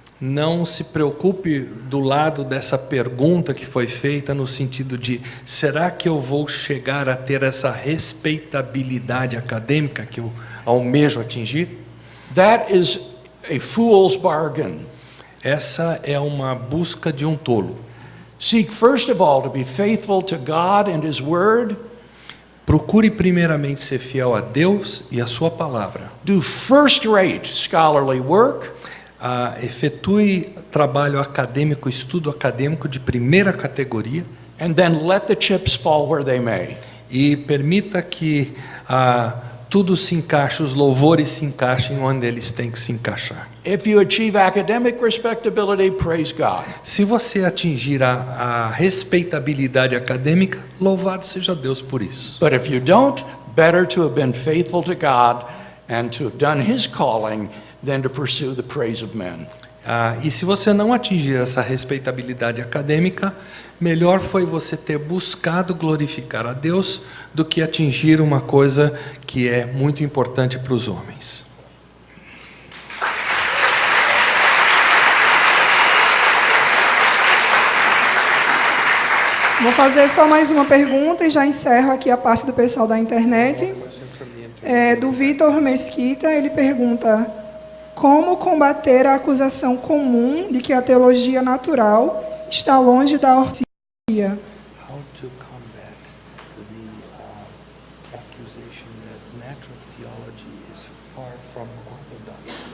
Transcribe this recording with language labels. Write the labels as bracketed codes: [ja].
[pt] Não se preocupe do lado dessa pergunta que foi feita no sentido de será que eu vou chegar a ter essa respeitabilidade acadêmica que eu almejo atingir? [en] That is a fool's bargain. [pt] Essa é uma busca de um tolo. [en] Seek first of all to be faithful to God and His Word. [pt] Procure primeiramente ser fiel a Deus e a sua palavra. [en] Do first-rate scholarly work. [pt] Efetue trabalho acadêmico, estudo acadêmico de primeira categoria. [en] And then let the chips fall where they may. [pt] E permita que tudo se encaixe, os louvores se encaixem onde eles têm que se encaixar. [en] If you achieve academic respectability, praise God. [pt] Se você atingir a respeitabilidade acadêmica, louvado seja Deus por isso. [en] But if you don't, better to have been faithful to God and to have done His calling than to pursue the praise of men. [pt] E se você não atingir essa respeitabilidade acadêmica, melhor foi você ter buscado glorificar a Deus do que atingir uma coisa que é muito importante para os homens. Vou fazer só mais uma pergunta e já encerro aqui a parte do pessoal da internet. Do Vitor Mesquita, ele pergunta: como combater a acusação comum de que a teologia natural está longe da ortodoxia? [en] How to combat the accusation that natural theology is far from orthodox?